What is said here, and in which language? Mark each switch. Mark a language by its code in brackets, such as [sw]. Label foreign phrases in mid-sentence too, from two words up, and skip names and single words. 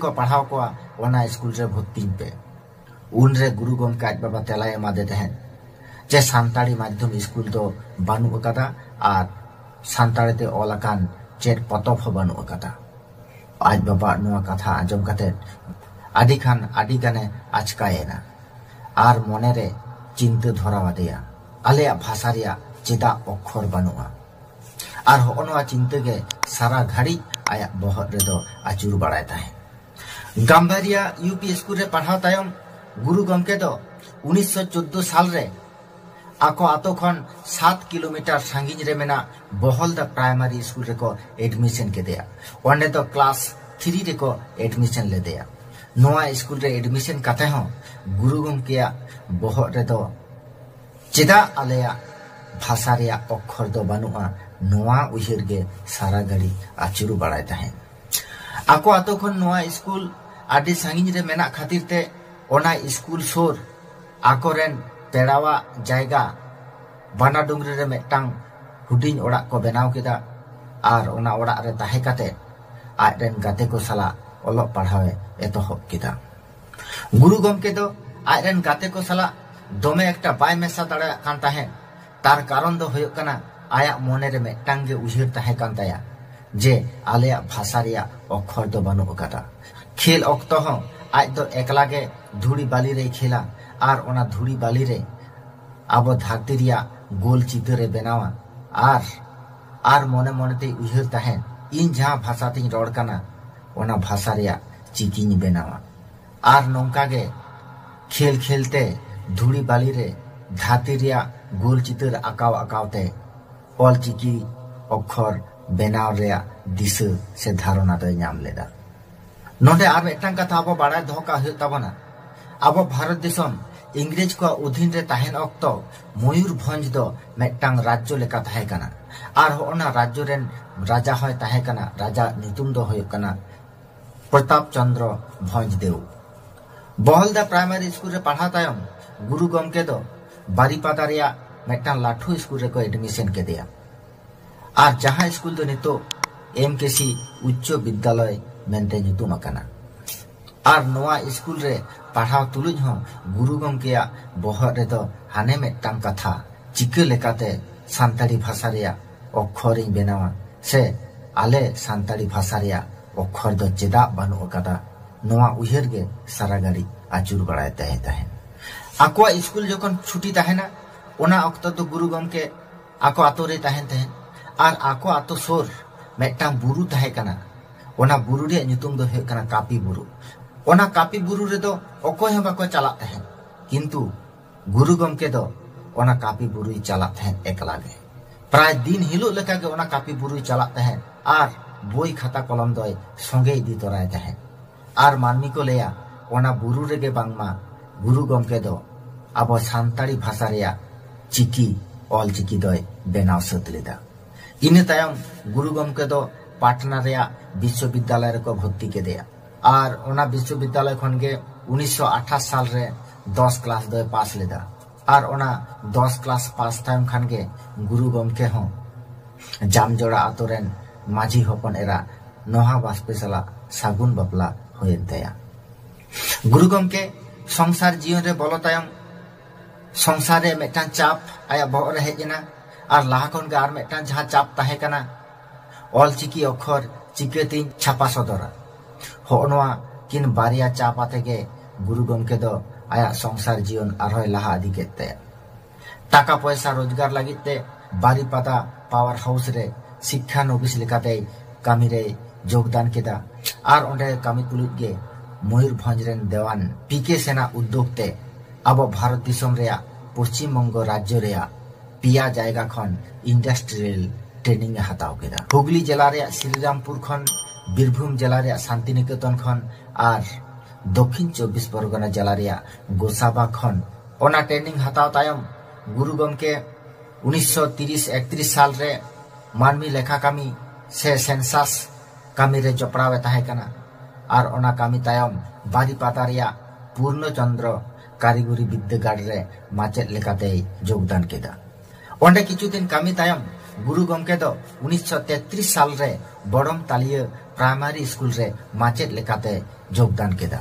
[sat] को पढ़ाव कोआ ओना स्कूल रे भर्ती पे उन रे गुरु गमके आज बाबा तेला एमा दे तहेन जे सान्ताली माध्यम स्कूल दो बानु अकादा और सान्ताली ते ओलाकान चेट पतब हो बानु अकादा आज बाबा नुआ कथा आजम काते आदि खान आदि गाने आचकायेना और मने रे चिंता धरावा देया आलेया भाषा रेया चेदा अक्षर बानुआ और होनवा चिंता के सारा घड़ी आया बहर रे दो आचुर बाड़ाय ताहे गाम्बारिया यूपी स्कूल रे पढ़ाव तायम गुरु गमके दो 1914 साल रे आको आतो खन 7 किलोमीटर सांगिन रे मेना बहलदा प्राइमरी स्कूल रे को एडमिशन के दिया ओंडे तो क्लास 3 रे को एडमिशन ले दिया नोआ स्कूल रे एडमिशन काते हो गुरु गमकेया बहर रे दो चेदा आलेया भाषा रेया अक्षर दो बानुआ नोआ उहिर गे सारा गड़ी आचुरु बाड़ाय ताहे आको आतो खन नोआ स्कूल आदि सांगिन रे मेना खातिर ते ओना स्कूल सोर आकोरेन पेड़ावा जायगा बाना डुंगरी रे मेटांग हुडिंग ओड़ा को बनाव केदा और ओना ओड़ा रे ताहे काते आजरेन गाते को सला ओलोग पढ़ावे एतोहब केदा गुरु गमके दो आजरेन गाते को सला दोमे एकटा बाय मेसा दाड़ा कान ताहे तार कारण दो हुयुग कना आया मोने रे मेटांग गे उहिर ताहे कान ताया जे आलेया भाषा रेया अक्षर दो बानु अकादा खेल अक्तो हो आज दो एकला गे धुड़ी बाली रे खेला और ओना धुड़ी बाली रे आबो धरती रिया गोल चित्र रे बनावा और मने मने ते उहिर ताहेन इन जहां भाषा तिन रोड कना ओना भाषा रिया चिकिनी बनावा और नोंका गे खेल खेलते धुड़ी बाली रे धरती रिया गोल चित्र आकाव आकावते ऑल चिकी अक्षर बनाव रिया दिशा से धारणा दो नाम लेदा नोडे आर मेटांग कथा आबो बाड़ा धोका हुयुग ताबोना आबो भारत देशम इंग्रेज को अधीन रे ताहेन अक्तो मयूरभंज दो मेटांग राज्य लेका ताहे कना और होना राज्य रेन राजा होय ताहे कना राजा नितुम दो हुयुग कना प्रताप चंद्र भंज देव बहलदा प्राइमरी स्कूल रे पढ़ा तायम गुरु गमके दो बारीपादा रेया मेटांग लाठू स्कूल रे को एडमिशन के दिया और जहां स्कूल दो नितो एमकेसी उच्च विद्यालय मेनते नितुम अकाना और नोआ स्कूल रे पढ़ाव तुलुज हो गुरु गमकेया बहर रे दो हाने मेटांग कथा चिके लेकाते सान्ताली भाषा रेया अक्षर इन बेनावा से आले सान्ताली भाषा रेया अक्षर दो चेदा बानु अकादा नोआ उहिर गे सारा गाड़ी आचुर बाड़ाय ताहे ताहे आकोआ स्कूल जखन छुट्टी ताहेना ओना अक्तो तो गुरु गमके आको आतो रे ताहेन ताहेन और आको आतो सोर मेटांग बुरु ताहे कना ओना बुरु रे नितुम दो हे कना कापी बुरु ओना कापी बुरु रे दो अकोय हम बाको चला तहेन किंतु गुरु गमके दो ओना कापी बुरु चला तहेन एकला गे प्राय दिन हिलो लेका गे ओना कापी बुरु चला तहेन और बोई खाता कलम दो संगे इदी तोराय तहेन और मानमी को लेया ओना बुरु रे गे बांगमा गुरु गमके दो आबो सान्ताली भाषा रेया चिकी ऑल चिकी दो बेनाव सत लेदा इने तायम गुरु गमके दो पाटना रेया विश्वविद्यालय रे को भर्ती के दिया और ओना विश्वविद्यालय खन गे 1928 साल रे 10 क्लास दो पास लेदा और ओना 10 [en] class pass time [sat] खान गे गुरु गमके हो जामजोड़ा आतोरेन माझी हपन एरा नोहा बास्पे सला सागुन बापला होयेन ताया गुरु गमके संसार जीवन रे बोलो तायम संसार रे मेटान चाप आया बहर रे हेजना और लाहा खन गे आर मेटान जहां चाप ताहे कना ऑल चिकी अक्षर चिकेती छापा सदरा होनवा किन बारिया चाप आते गे गुरु गमके दो आया संसार जीवन आरहोय लाहा आदि केते टाका पैसा रोजगार लागिते बारीपादा पावर हाउस रे शिक्षा नोबिस लेकाते कामी रे योगदान केदा और ओंडे कामी तुलुज गे मयूरभंज रेन देवान पीके सेना उद्योगते अब भारत दिसम रेया पश्चिम बंग राज्य रेया पिया जायगा खन [en] industrial training [sat] हताव केदा हुगली जिला रे श्रीरामपुर खन बीरभूम जिला रे शांतिनिकेतन खन और दक्षिण 24 परगना जिला रे गोसाबा खन ओना ट्रेनिंग हताव तायम गुरु गमके 1930-31 साल रे मानवी लेखा कामी से सेंसास कामी रे जपड़ावे ताहे कना और ओना कामी तायम बारीपाता रे पूर्णचंद्र कारीगरी विद्यागार रे माचेद लेकाते योगदान केदा। ओंडे किछु दिन कामी तायम गुरु गमके दो 1933 साल रे बड़म तालिया प्राइमरी स्कूल रे माचेद लेकाते योगदान केदा।